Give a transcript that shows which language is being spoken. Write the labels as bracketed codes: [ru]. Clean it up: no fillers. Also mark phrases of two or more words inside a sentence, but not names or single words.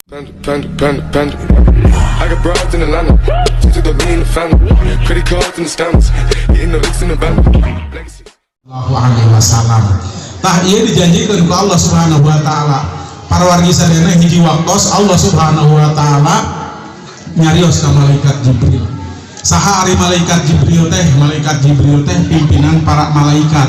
[en] Panda. I got broads in Atlanta. To the lean, the family. Credit cards and the scammers. Hitting the licks in the van. [ar] الله عليه وسلم. [su] Tah ieu dijanjikeun ku [ar] الله سبحانه وتعالى. [su] Para wargi sadayana hiji waktos [ar] الله سبحانه وتعالى [su] nyarios ka malaikat Jibril. Saha ari malaikat Jibril teh? Malaikat Jibril teh pimpinan para malaikat.